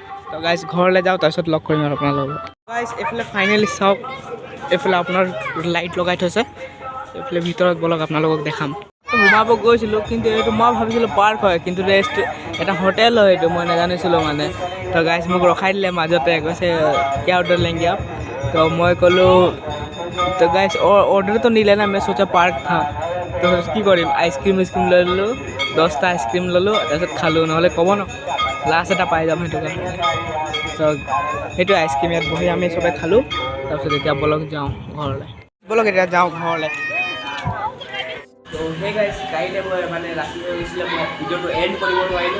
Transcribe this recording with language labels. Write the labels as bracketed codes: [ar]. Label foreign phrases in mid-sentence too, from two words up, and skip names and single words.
[as] তো গাইজ ঘৰলৈ যাওঁ, তাৰপিছত লগ কৰিম আৰু আপোনালোকক। গাইজ এইফালে ফাইনেলি চাওক, এইফালে আপোনাৰ লাইট লগাই থৈছে, এইফালে ভিতৰত বলক আপোনালোকক দেখাম। সোমাব গৈছিলোঁ, কিন্তু এইটো মই ভাবিছিলোঁ পাৰ্ক হয়, কিন্তু এটা হোটেল হয় এইটো, মই নাজানিছিলোঁ মানে। তো গাইজ মোক ৰখাই দিলে মাজতে, কৈছে [hi] क्या ऑर्डर लेंगे आप, तो मैं ক'লোঁ तो गाइज ऑर्डर तो नहीं लेना, मैं सोचा पार्क था, [as] তো কি কৰিম আইচক্ৰীম লৈ ল'লোঁ, 10টা আইচক্ৰীম ল'লোঁ, তাৰপিছত খালোঁ, নহ'লে ক'ব ন লাষ্ট এটা পাই যাম, সেইটো কাৰণে। তো সেইটো আইচক্ৰীম ইয়াত বহি আমি চবে খালোঁ, তাৰপিছত এতিয়া বলক যাওঁ ঘৰলৈ, বলক এতিয়া যাওঁ ঘৰলৈ। তো সেই গাইজ কাইলৈ মই মানে ৰাতি হৈ গৈছিলে, মই ভিডিঅ'টো এণ্ড কৰিব নোৱাৰিলোঁ।